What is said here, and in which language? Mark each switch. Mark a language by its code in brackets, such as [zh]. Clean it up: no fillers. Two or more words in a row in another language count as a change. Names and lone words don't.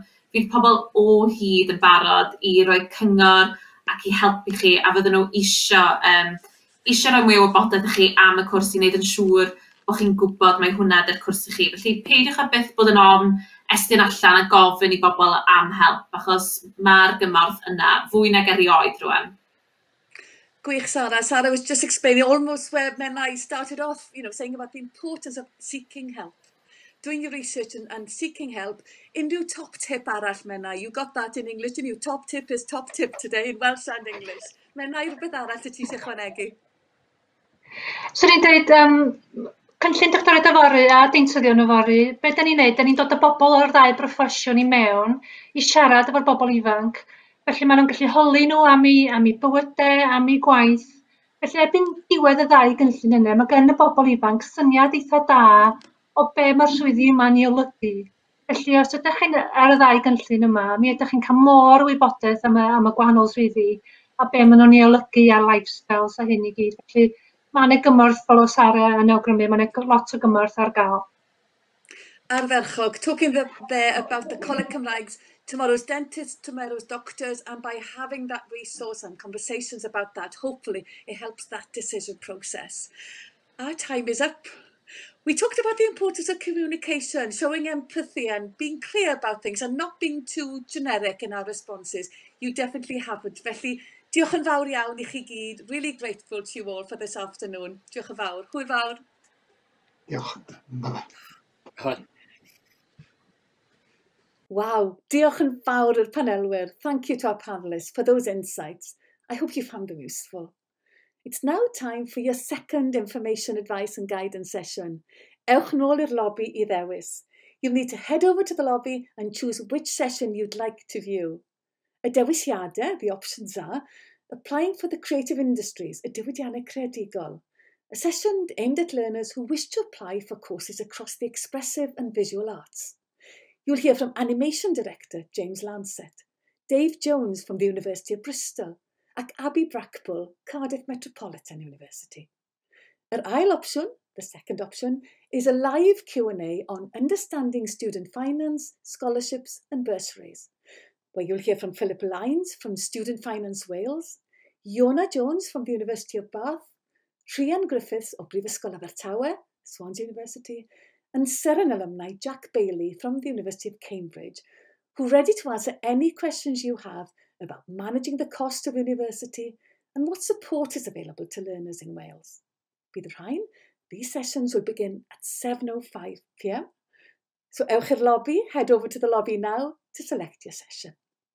[cy] Fydd pobl o hyd yn barod I roi cyngor ac I helpu chi, a fydden nhw eisiau rhoi mwy o wybodaeth I chi am y cwrs I wneud yn siŵr bod chi'n gwybod mai hwnna 'di'r cwrs I chi. Felly peidiwch â byth bod yn ofn estyn allan a gofyn i bobl am help, achos mae'r gymorth yna fwy nag erioed rwan. Gwych, Sarah. [en] Sarah was just explaining almost where Menai started off, saying about the importance of seeking help. Doing your research and seeking help. [cy] Unrhyw [en] top tip [cy] arall, Menai? [en] You got that in English, didn't you? Top tip is top tip today in Welsh and English. [cy] Menai, rhywbeth arall y ti eisiau chwanegu? So ni'n dweud, cynllun doctorau dyfory a deintyddion yfory, be da ni'n neud? Da ni'n dod â bobl o'r ddau broffesiwn i mewn i siarad efo'r bobl ifanc. Felly maen nhw'n gallu holi nhw am eu bywydau, am eu gwaith. Felly erbyn diwedd y ddau gynllun yna, mae gen y bobl ifanc syniad eitha da o be mae'r swyddi yma'n ei olygu. Felly os ydych chi'n ar y ddau gynllun yma, mi ydych chi'n cael mor wybodaeth am y gwahanol swyddi a be maen nhw'n ei olygu ar lifestyles a hyn i gyd. Felly mae yna gymorth fel o Sarah yn awgrymu, mae yna lot o gymorth ar gael. Ardderchog, [en] talking there about the Coleg Cymraeg's tomorrow's dentists, tomorrow's doctors, and by having that resource and conversations about that, hopefully it helps that decision process. Our time is up. We talked about the importance of communication, showing empathy and being clear about things and not being too generic in our responses. You definitely haven't. [cy] Felly, diolch yn fawr iawn i chi gyd. [en] Really grateful to you all for this afternoon. [cy] Diolch yn fawr. Hwyl fawr. Diolch. Hi. Wow, diolch yn fawr i'r panelwyr. [en] Thank you to our panelists for those insights. I hope you found them useful. It's now time for your second information, advice and guidance session. [cy] Ewch nôl i'r lobby I ddewis. [en] You'll need to head over to the lobby and choose which session you'd like to view. [cy] Y dewisiadau, [en] the options are, applying for the creative industries, [cy] y diwydiannau creadigol. [en] A session aimed at learners who wish to apply for courses across the expressive and visual arts. You'll hear from Animation Director James Lancet, Dave Jones from the University of Bristol, ac Abby Brackbull, Cardiff Metropolitan University. [cy] Yr ail opsiwn, [en] the second option, is a live Q&A on understanding student finance, scholarships and bursaries, where you'll hear from Philip Lyons from Student Finance Wales, Iona Jones from the University of Bath, Rhian Griffiths o Brifysgol Abertawe, Swansea University, and Seren alumni Jack Bailey from the University of Cambridge, who are ready to answer any questions you have about managing the cost of university and what support is available to learners in Wales. [cy] Bydd rhain, [en] these sessions will begin at 7:05 p.m. So [cy] ewch i'r lobby, [en] head over to the lobby now to select your session.